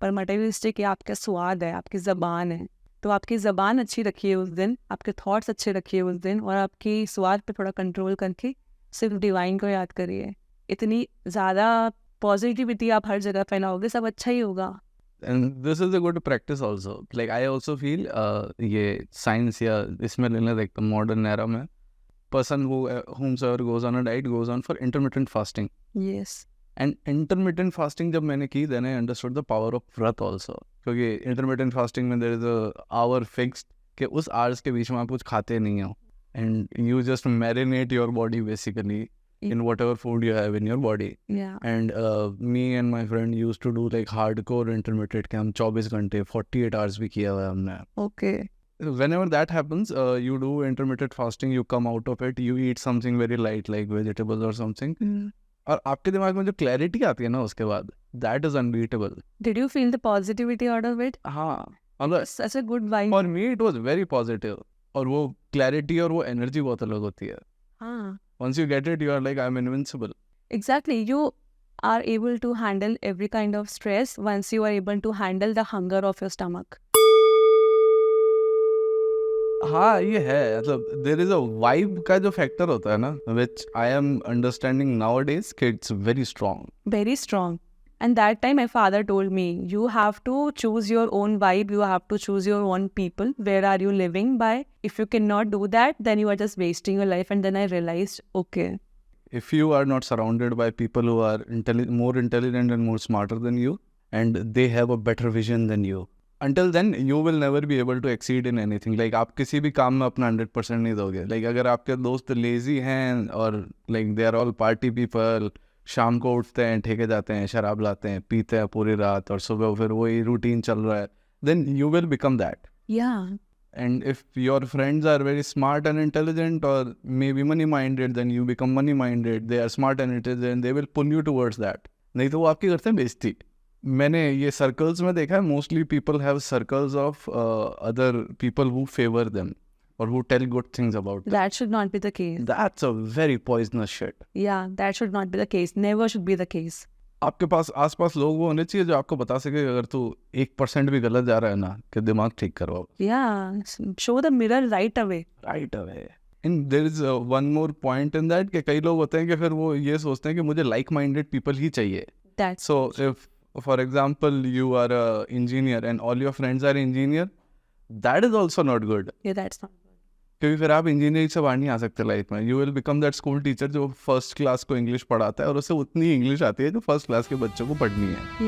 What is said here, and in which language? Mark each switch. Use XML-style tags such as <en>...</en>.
<hi>पर मटेरियलिस्टिक ये आपका स्वाद है, आपकी ज़बान है। तो आपकी ज़बान अच्छी रखिए उस दिन, आपके थॉट्स अच्छे रखिए उस दिन, और आपकी स्वाद पे थोड़ा कंट्रोल करके सिर्फ डिवाइन को याद करिए। इतनी ज़्यादा पॉजिटिविटी आप हर जगह फैलाओगे, सब अच्छा ही होगा।</hi> <en>And this is a good practice also. Like I also feel</en> <hi>ये science या इसमें लेना,</hi> <en>like the modern era में person whomsoever goes on a diet goes on for intermittent fasting. Yes, And intermittent fasting</en> <hi>जब मैंने की,</hi> <en>then I understood the power of व्रत also.</en> <hi>क्योंकि</hi> <en>intermittent fasting में there is a hour fixed</en> <hi>कि उस hours के बीच में आप कुछ खाते नहीं हो,</hi> <en>and you just marinate your body basically in whatever food you have in your body.</en> <hi>या</hi> <en>And me and my friend used to do like hardcore intermittent</en> <hi>कि हम 24 घंटे</hi> <en>48 hours</en> <hi>भी किया हुआ है हमने।</hi> <en>Okay. Whenever that happens, you do intermittent fasting, you come out of it, you eat something very light like vegetables or something,</en> <hi>और आपके दिमाग में जो clarity आती है ना उसके बाद,</hi> <en>that is unbeatable. Did you feel the positivity out of it?</en> <hi>हाँ, मतलब</hi> <en>Such a good vibe. for me it was very positive,</en> <hi>और वो clarity और वो energy बहुत अलग होती है। हाँ,</hi> <en>Once you get it, you are like, I'm invincible. exactly. You are able to handle every kind of stress once you are able to handle the hunger of your stomach.</en> <hi>हाँ, ये है, मतलब</hi> <en>there is a vibe</en> <hi>का जो factor होता है ना,</hi> <en>which I am understanding nowadays कि it's very strong. Very strong. And that time my father told me, you have to choose your own vibe, you have to choose your own people. Where are you living by? If you cannot do that, then you are just wasting your life. And then I realized, okay. If you are not surrounded by people who are more intelligent and more smarter than you, and they have a better vision than you, until then you will never be able to exceed in anything.</en> <hi>Like आप किसी भी काम में अपना 100% नहीं दोगे. Like अगर आपके दोस्त lazy हैं और</hi> <en>like they are all party people,</en> <hi>शाम को उठते हैं, ठेके जाते हैं, शराब लाते हैं, पीते हैं पूरी रात, और सुबह फिर वही रूटीन चल रहा है,</hi> <en>then you will become that. Yeah. And if your friends are very smart and intelligent, or maybe money minded, then you become money minded. They are smart and intelligent, they will pull you towards that.</en> <hi>नहीं तो वो आपकी करते हैं बेइज्जती। मैंने ये circles में देखा है,</hi> <en>Mostly people have circles of other people who favour them or who tell good things about them. That should not be the case. That's a very poisonous shit. Yeah, that should not be the case. Never should be the case.</en> <hi>आपके पास आसपास लोग वो होने चाहिए जो आपको बता सके अगर तू 1% भी गलत जा रहा है ना, कि दिमाग ठीक करवाओ।</hi> <en>Yeah, show the mirror right away. Right away. And there is one more point in that</en> <hi>कि कई लोग होते हैं कि फिर वो ये सोचते हैं कि मुझे like minded people ही चाहिए।</hi> <en>That's So if for example you are a engineer and all your friends are engineer, that is also not good. yeah, that's not.</en> <hi>क्योंकि फिर आप इंजीनियरिंग से बाहर नहीं आ सकते लाइफ में।</hi> <en>you will become that school teacher</en> <hi>जो first class को इंग्लिश पढ़ाता है और उसे उतनी इंग्लिश आती है जो फर्स्ट क्लास के बच्चों को पढ़नी है।</hi>